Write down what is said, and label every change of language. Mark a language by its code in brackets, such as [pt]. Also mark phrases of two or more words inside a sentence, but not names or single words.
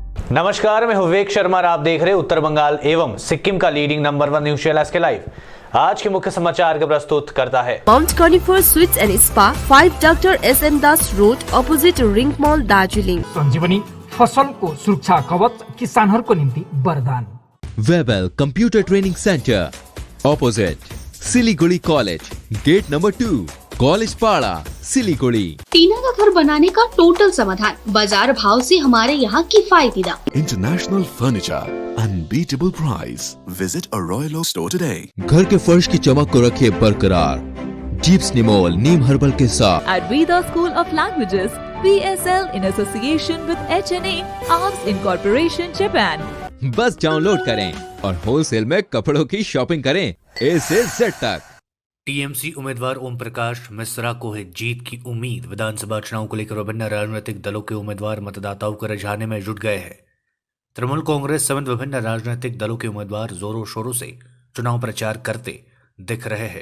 [hi] नमस्कार, मैं विवेक शर्मा और आप देख रहे हैं उत्तर बंगाल एवं सिक्किम का [en] leading number 1 news channel [hi] के लाइव। आज के मुख्य समाचार का प्रस्तुत करता है [en] Mount Cornifer Suites and Spa, 5 Doctor S.N. Das Road, Opposite Ring Mall, [ne] दार्जिलिङ। संजीवनी फसलको सुरक्षा कवच किसानहरूको निम्ति वरदान। [en] Webel Computer Training Centre, Opposite Siliguri College, Gate Number 2, [hi] कॉलेज पाड़ा, सिलीगुड़ी। टीना का घर बनाने का टोटल समाधान, बाजार भाव से हमारे यहाँ किफायती दाम। [en] International Furniture, unbeatable price. Visit a Royal Oak store today. [hi] घर के फर्श की चमक को रखे बरकरार, जीप्स निमोल नीम हर्बल के साथ। [en] At Veda School of Languages, PSL in association with HNA, Arms Incorporation, Japan. [hi] बस डाउनलोड करें और होलसेल में कपड़ों की शॉपिंग करें A से Z तक। टीएमसी उम्मीदवार ओम प्रकाश मिश्रा को है जीत की उम्मीद। विधानसभा चुनाव को लेकर विभिन्न राजनीतिक दलों के उम्मीदवार मतदाताओं को रिझाने में जुट गए हैं। तृणमूल कांग्रेस समेत विभिन्न राजनीतिक दलों के उम्मीदवार जोरों शोरों से चुनाव प्रचार करते दिख रहे हैं।